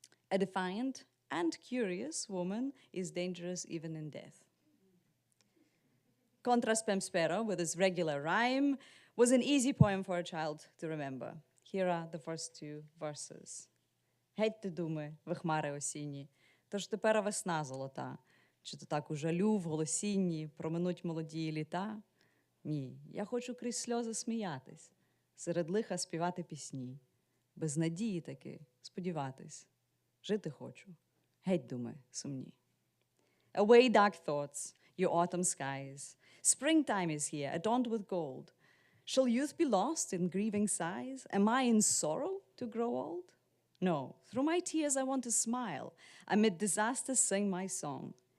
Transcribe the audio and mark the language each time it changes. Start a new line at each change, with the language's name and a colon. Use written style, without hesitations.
English: A defiant and curious woman is dangerous even in death. Contra spem spero, with its regular rhyme, was an easy poem for a child to remember. Here are the first two verses.
Ukrainian: Гетьте, думи, ви хмари осінні, тож тепер весна золота. Чи то так у жалю в голосінні проминуть молоді літа? Ні, я хочу крізь сльози сміятись, серед лиха співати пісні, без надії таки сподіватись, жити хочу, геть думи сумні.
English: Away dark thoughts, your autumn skies. Springtime is here, adorned with gold. Shall youth be lost in grieving sighs? Am I in sorrow to grow old? No, through my tears I want to smile, amid disasters sing my song.